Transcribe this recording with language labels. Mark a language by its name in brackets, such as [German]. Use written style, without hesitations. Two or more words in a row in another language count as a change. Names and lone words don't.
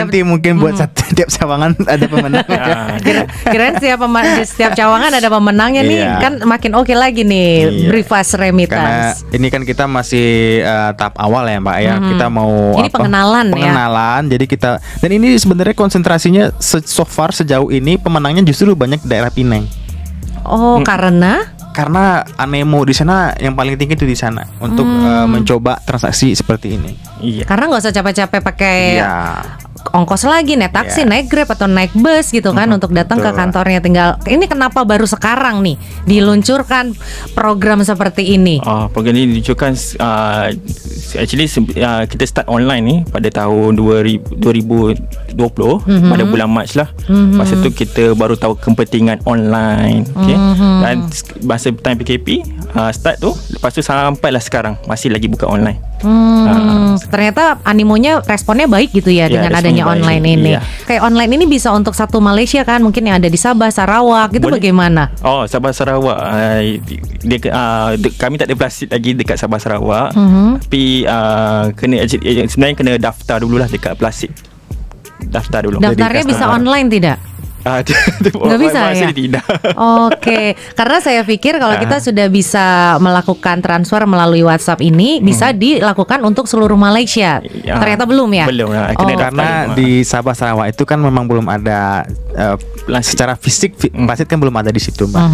[Malay] nanti mungkin buat setiap cawangan ada pemenang. [Indonesian] Kirain setiap cawangan ada pemenangnya nih. Kan makin oke lagi nih Brifas Remittance. Karena ini kan kita masih tahap awal ya, Mbak ya. Kita mau ini pengenalan. Jadi kita, dan ini sebenarnya konsentrasinya [English] so far [Indonesian] sejauh ini pemenangnya justru banyak daerah Pineng. Oh, karena animo di sana yang paling tinggi itu di sana untuk mencoba transaksi seperti ini. Iya. Karena nggak usah capek-capek pakai ongkos lagi, naik taksi, naik Grab atau naik bus gitu kan untuk datang ke kantornya. Tinggal ini kenapa baru sekarang nih diluncurkan program seperti ini? [Malay] Program ini diluncurkan actually kita start online nih pada tahun 2020 pada bulan Mac lah. Masa tu kita baru tahu kepentingan online. Dan masa time PKP start tu, lepas tu sampailah sekarang masih lagi buka online. [Indonesian] Ternyata animonya, responnya baik gitu ya dengan adanya online ini. Kayak online ini bisa untuk satu Malaysia kan, mungkin yang ada di Sabah, Sarawak itu bagaimana? [Malay] Sabah Sarawak, kami tak ada Plasid lagi dekat Sabah Sarawak. Tapi sebenarnya kena daftar dululah dekat Plasid. Daftar dulu. [Indonesian] Daftarnya bisa online tidak? Nggak bisa ya? [Malay] Tidak. [Indonesian] Oke, karena saya pikir kalau kita sudah bisa melakukan transfer melalui WhatsApp ini bisa dilakukan untuk seluruh Malaysia. Ternyata belum ya? Belum. Karena di Sabah Sarawak itu kan memang belum ada secara fisik Plasid kan belum ada di situ, Mbak.